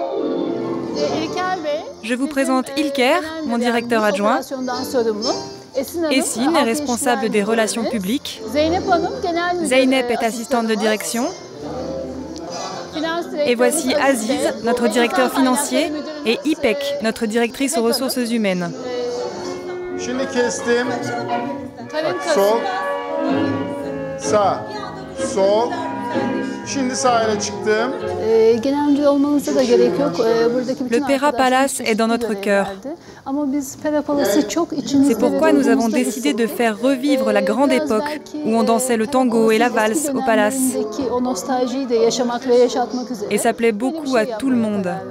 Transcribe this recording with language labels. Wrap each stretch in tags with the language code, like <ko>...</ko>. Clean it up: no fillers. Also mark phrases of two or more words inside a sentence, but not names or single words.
<fr>Je vous présente Ilker, mon directeur adjoint, Esin est responsable des relations publiques, Zeynep est assistante de direction, et voici Aziz, notre directeur financier, et İpek, notre directrice aux ressources humaines.</fr> <tr>Şimdi kestim. Sol. Sağ. Sol. Şimdi sahile çıktım.</tr> <fr>Le Pera Palace est dans notre cœur. C'est pourquoi nous avons décidé de faire revivre la grande époque où on dansait le tango et la valse au palace. Et ça plaît beaucoup à tout le monde.</fr>